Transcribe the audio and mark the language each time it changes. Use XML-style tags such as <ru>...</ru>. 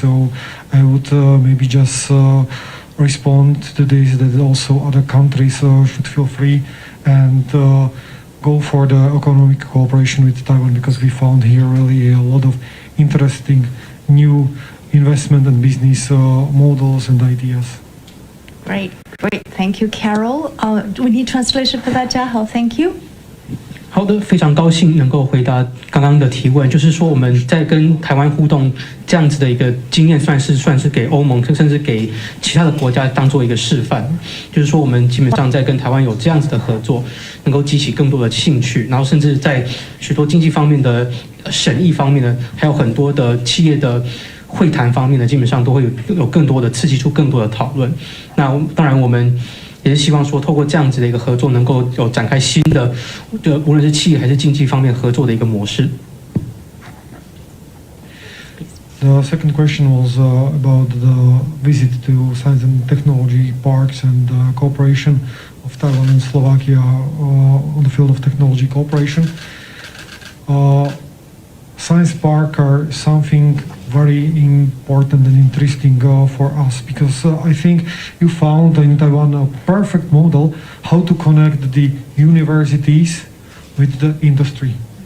<en>So I would maybe just respond to this, that also other countries should feel free and go for the economic cooperation with Taiwan, because we found here really a lot of interesting new investment and business models and ideas. Great. Thank you, Carol. We need translation for that, Jiahao. Thank you.</en> <zh>好的，非常高兴能够回答刚刚的提问。就是说，我们在跟台湾互动这样子的一个经验，算是给欧盟，甚至给其他的国家当做一个示范。就是说，我们基本上在跟台湾有这样子的合作，能够激起更多的兴趣，然后甚至在许多经济方面的审议方面呢，还有很多的企业的会谈方面呢，基本上都会有更多的刺激出更多的讨论。那当然我们也是希望说，透过这样子的一个合作，能够有展开新的，无论是企业还是经济方面合作的一个模式。</zh> <en>The second question was about the visit to science and technology parks and cooperation of Taiwan and Slovakia on the field of technology cooperation. Science park are something very important and interesting for us, because I think you found in Taiwan a perfect model how to connect the universities with the industry.</en>